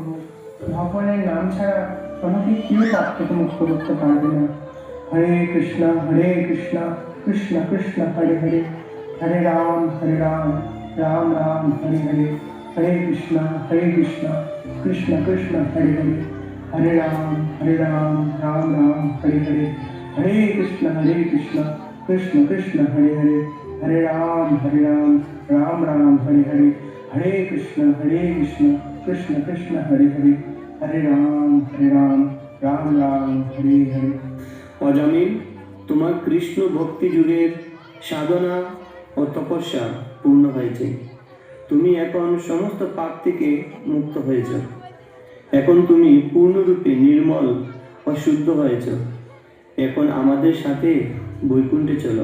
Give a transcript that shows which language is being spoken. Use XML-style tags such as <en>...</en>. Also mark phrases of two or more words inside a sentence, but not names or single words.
<bn>ভগবানের নাম ছাড়া আমাকে কেউ পাপ থেকে মুক্ত করতে পারবে না।</bn> <sa>হরে কৃষ্ণ কৃষ্ণ কৃষ্ণ হরে হরে, হরে রাম রাম রাম হরে হরে, হরে কৃষ্ণ কৃষ্ণ কৃষ্ণ হরে হরে, हरे राम राम राम हरे हरे, हरे कृष्ण कृष्ण कृष्ण हरे हरे, हरे राम राम राम हरे हरे, हरे कृष्ण कृष्ण कृष्ण हरे हरे, हरे राम राम राम हरे हरे।</sa> <bn>অজামিল, তোমার কৃষ্ণ ভক্তি যুগের সাধনা ও তপস্যা পূর্ণ হয়েছে। তুমি এখন সমস্ত পাপ থেকে মুক্ত হয়েছ। এখন তুমি পূর্ণরূপে নির্মল ও শুদ্ধ হয়েছ। এখন আমাদের সাথে বৈকুণ্ঠে চলো।</bn>